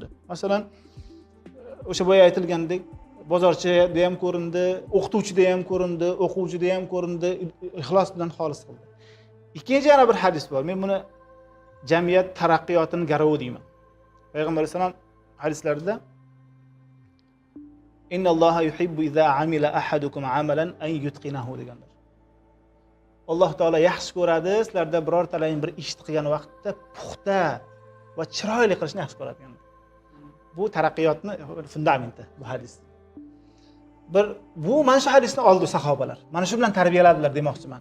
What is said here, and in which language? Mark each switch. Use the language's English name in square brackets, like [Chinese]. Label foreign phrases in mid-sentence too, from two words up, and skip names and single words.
[Uzbek] Masalan, o'sha boya aytilgandek, bozorchida ham ko'rindi, o'qituvchida ham ko'rindi, o'quvchida ham ko'rindi, ixlos bilan xolis qildi. Ikkinchi yana bir hadis bor. Men buni jamiyat taraqqiyotining garovi deyman. Payg'ambar alayhisalom hadislarida [Arabic] إن الله يحب إذا عمل أحدكم عملا أن يتقنه [Uzbek] deganlar. Alloh taolo yaxshi ko'radi, sizlarda birortalaring bir ish qilgan vaqtda puxta va chiroyli qilishni yaxshi ko'radi. Bu taraqqiyotning fundamenti bu hadis. Bu mana shu hadisni oldi sahobalar. Mana shu bilan tarbiyaladilar demoqchiman.